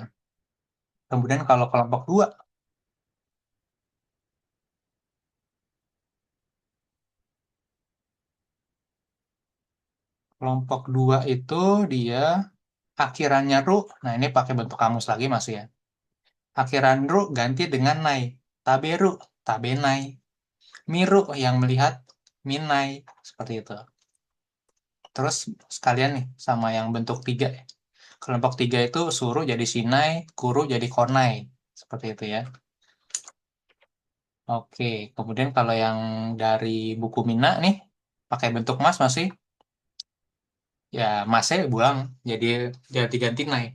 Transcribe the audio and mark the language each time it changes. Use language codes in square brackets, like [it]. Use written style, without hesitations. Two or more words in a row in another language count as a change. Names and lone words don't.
[id] Kemudian kalau kelompok dua, kelompok dua itu dia akhirannya ru. Nah, ini pakai bentuk kamus lagi masih ya. Akhiran ru ganti dengan nai. [ja] 食べる、食べない. [id] Miru yang melihat, minai. Seperti itu. Terus sekalian nih sama yang bentuk tiga. Kelompok tiga itu suruh jadi sinai, kuru jadi konai. Seperti itu ya. Oke, kemudian kalau yang dari buku Mina nih, pakai bentuk mas masih, ya masnya buang, jadi ganti-ganti naik.